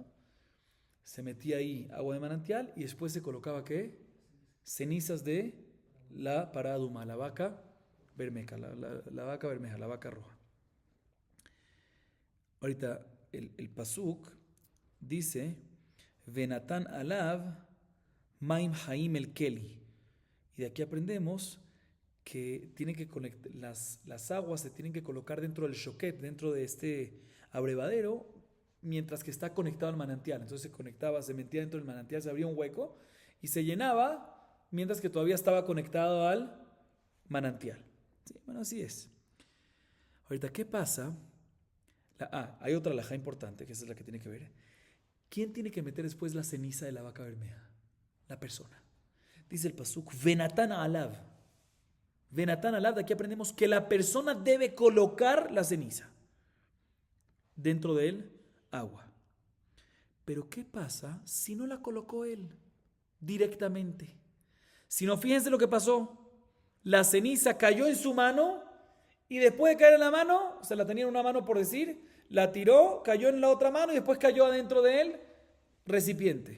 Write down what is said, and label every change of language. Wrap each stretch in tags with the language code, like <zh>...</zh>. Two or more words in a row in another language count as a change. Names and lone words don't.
<es>Se metía ahí agua de manantial y después se colocaba, ¿qué? Cenizas de la paraduma, la vaca bermeja, la vaca bermeja, la vaca roja. Ahorita el pasuk dice,</es> <he>ונתן עליו מים חיים אל כלי.</he> <es>Y de aquí aprendemos que tiene que las aguas se tienen que colocar dentro del shoquet, dentro de este abrevadero, mientras que está conectado al manantial. Entonces se metía dentro del manantial, se abría un hueco y se llenaba mientras que todavía estaba conectado al manantial. Sí, bueno, así es. Ahorita, ¿qué pasa? Hay otra alajá importante, que esa es la que tiene que ver. ¿Quién tiene que meter después la ceniza de la vaca bermeja? La persona. Dice el pasuk,</es> <he>ונתן עליו. ונתן עליו,</he> <es>de aquí aprendemos que la persona debe colocar la ceniza dentro del agua. Pero ¿qué pasa si no la colocó él directamente? Si no, fíjense lo que pasó. La ceniza cayó en su mano y después de caer en la mano, o sea, la tenía en una mano por decir, la tiró, cayó en la otra mano y después cayó adentro del recipiente.</es>